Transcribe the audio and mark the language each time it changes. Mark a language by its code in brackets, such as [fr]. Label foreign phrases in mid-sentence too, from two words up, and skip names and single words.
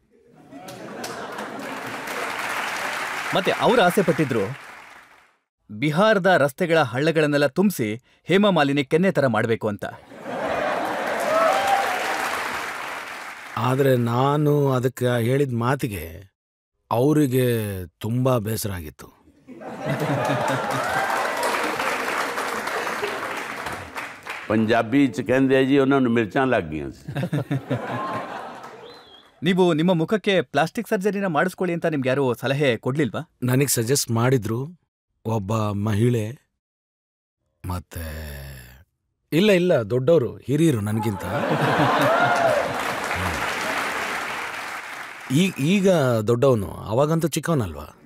[kn] ಮತ್ತೆ ಅವ್ರು ಆಸೆ ಪಟ್ಟಿದ್ರು, ಬಿಹಾರದ ರಸ್ತೆಗಳ ಹಳ್ಳಗಳನ್ನೆಲ್ಲ ತುಂಬಿಸಿ ಹೇಮಾ ಮಾಲಿನಿ ಕೆನ್ನೆ ತರ ಮಾಡಬೇಕು ಅಂತ. ಆದರೆ ನಾನು ಅದಕ್ಕೆ ಹೇಳಿದ ಮಾತಿಗೆ ಅವರಿಗೆ ತುಂಬಾ ಬೇಸರ ಆಗಿತ್ತು. [pa] ਪੰਜਾਬੀ ਚ ਕਹਿੰਦੇ ਜੀ ਉਨ੍ਹਾਂਨੇ ਮਿਰਚਾਂ ਲੱਗ ਗਈ. [kn] ನೀವು ನಿಮ್ಮ ಮುಖಕ್ಕೆ [en] plastic surgery [kn] ಮಾಡಿಸ್ಕೊಳ್ಳಿ ಅಂತ ನಿಮ್ಗೆ ಯಾರು ಸಲಹೆ ಕೊಡ್ಲಿಲ್ವಾ? ನನಗೆ ಸಜೆಸ್ಟ್ ಮಾಡಿದ್ರು ಒಬ್ಬ ಮಹಿಳೆ, ಮತ್ತೆ ಇಲ್ಲ ದೊಡ್ಡವರು, ಹಿರಿಯರು ನನಗಿಂತ. ಈಗ ದೊಡ್ಡವನು, ಅವಾಗಂತೂ ಚಿಕ್ಕವನಲ್ವಾ.